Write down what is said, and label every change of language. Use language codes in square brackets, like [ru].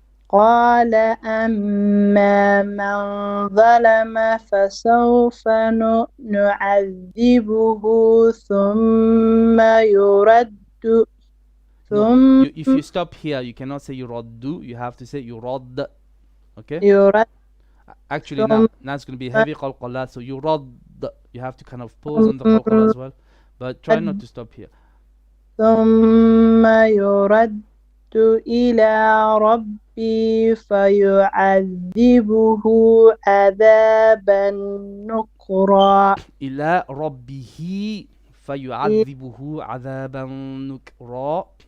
[ar] قال أما من ظلم فسوف نعذبه ثم يرد. [en] No, if you stop here, you cannot say يرد. You have to say يرد. Okay? [ar] يرد. [en] Actually, now it's going to be heavy qalqalat, so يرد. You have to kind of pause on the qalqal as well. But try not to stop here. [ar] ثم يرد إلى ربي فيعذبه عذابا نكرا. إلى ربه فيعذبه عذابا نكرا.